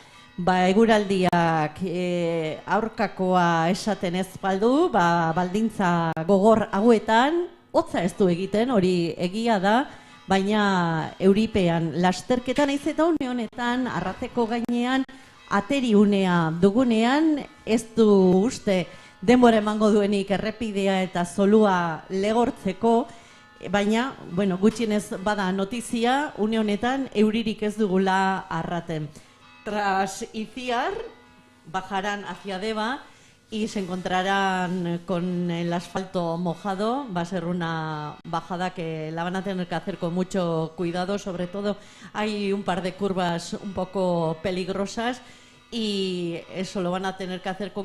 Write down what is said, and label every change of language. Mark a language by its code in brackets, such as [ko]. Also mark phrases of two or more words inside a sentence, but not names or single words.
[eu] Eguraldiak aurkakoa esaten ez baldu, baldintza gogor hauetan, hotza ez du egiten, hori egia da, baina euripean lasterketan naiz eta une honetan, Arrateko gainean, ateriunea dugunean, ez du uste denbora emango duenik errepidea eta zolua legortzeko, baina, gutxienez bada notizia, une honetan euririk ez dugula Arraten. [es] Tras Itziar, bajarán hacia Deva y se encontrarán con el asfalto mojado. Va a ser una bajada que la van a tener que hacer con mucho cuidado. Sobre todo hay un par de curvas un poco peligrosas y eso lo van a tener que hacer con cuidado.